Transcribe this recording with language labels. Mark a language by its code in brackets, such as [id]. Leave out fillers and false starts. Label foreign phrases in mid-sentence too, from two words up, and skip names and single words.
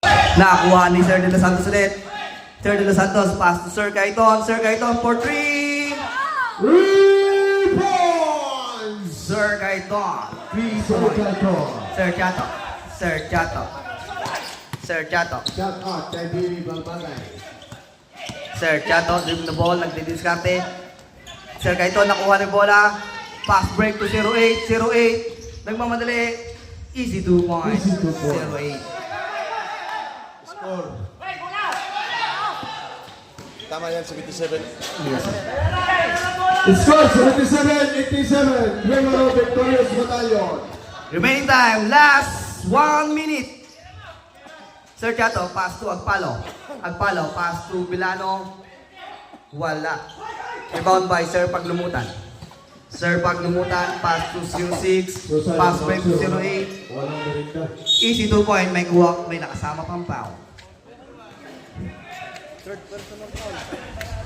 [tl] Nakuha ni Sir De Los Santos ulit. Sir De Los Santos, [en] pass to Sir Kaiton. Sir Kaiton for 3. 3 points! Sir Kaiton. 3 Sir points. Kaiton. Sir Chato. Sir Chato. Sir Chato. Shot out kay Billy Balbagay. Sir Chato, dribble the ball, [tl] nagdidiskarte. Sir Kaiton, nakuha ni bola. [en] Pass break to 08. 08. Nagmamadali. Easy 2 points. Easy 2 points. 08. Score. [tl] Tama yan, 77. [en] Score 77-87. Primero Victorious Battalion. Remaining time, last 1 minute. Sir Chato, pass to Agpalo. Agpalo, pass to Bilano. Wala. Rebound by Sir Paglumutan. Sir Paglumutan, pass to 06. Pass break to 08. [tl] Walang merinda. [en] Easy 2 point, [tl] may kuha, may nakasama pang foul.